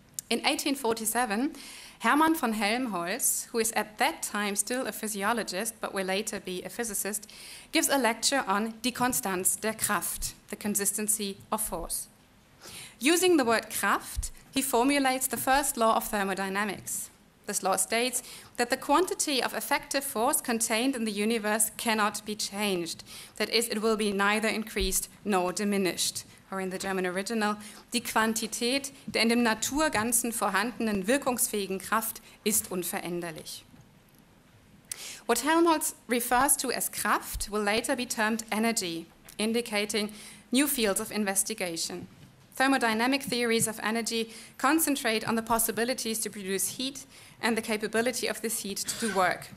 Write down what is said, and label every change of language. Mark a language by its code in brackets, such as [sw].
[en] In 1847, Hermann von Helmholtz, who is at that time still a physiologist but will later be a physicist, gives a lecture on Die Konstanz der Kraft, the consistency of force. Using the word Kraft, he formulates the first law of thermodynamics. This law states that the quantity of effective force contained in the universe cannot be changed. That is, it will be neither increased nor diminished. Or in the German original, [de] die Quantität der in dem Naturganzen vorhandenen wirkungsfähigen Kraft ist unveränderlich. [en] What Helmholtz refers to as Kraft will later be termed energy, indicating new fields of investigation. Thermodynamic theories of energy concentrate on the possibilities to produce heat and the capability of this heat to do work.